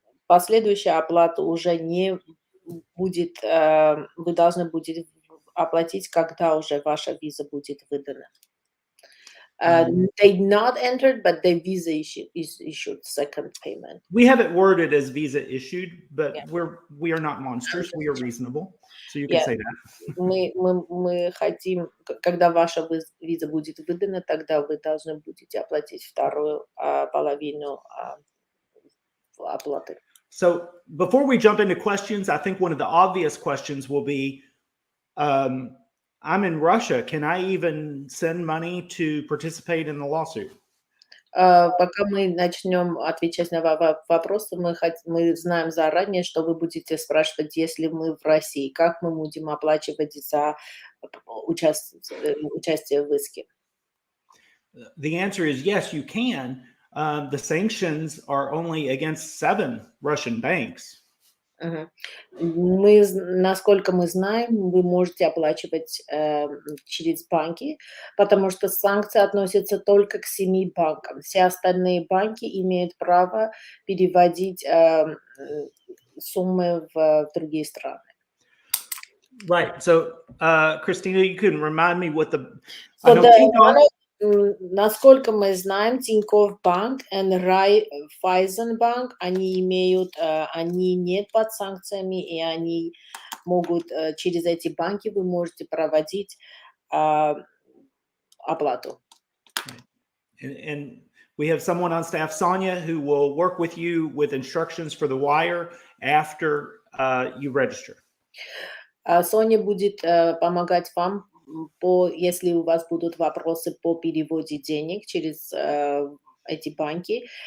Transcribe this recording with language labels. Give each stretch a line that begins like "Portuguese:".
Russian: последующая оплата уже не будет, вы должны будете оплатить, когда уже ваша виза будет выдана.
English: They not entered, but the visa is issued second payment. We have it worded as visa issued, but Yeah. we are not monsters. We are reasonable. So you can Yeah. say that.
Russian: Мы хотим, когда ваша виза будет выдана, тогда вы должны будете оплатить вторую половину оплаты.
English: So before we jump into questions, I think one of the obvious questions will be, I'm in Russia. Can I even send money to participate in the lawsuit?
Russian: Пока мы начнем отвечать на вопросы, мы знаем заранее, что вы будете спрашивать, если мы в России, как мы будем оплачивать за участие в иске.
English: The answer is yes, you can. The sanctions are only against 7 Russian banks.
Russian: Насколько мы знаем, вы можете оплачивать через банки, потому что санкции относятся только к 7 банкам. Все остальные банки имеют право переводить суммы в другие страны.
English: Right. So, Christina, you can remind me what the...
Russian: Насколько мы знаем, Тинькофф банк и Райфайзен банк, они нет под санкциями, и они могут, через эти банки вы можете проводить оплату.
English: And we have someone on staff, Sonia, who will work with you with instructions for the wire after you register.
Russian: Соня будет помогать вам, если у вас будут вопросы по переводе денег через эти банки.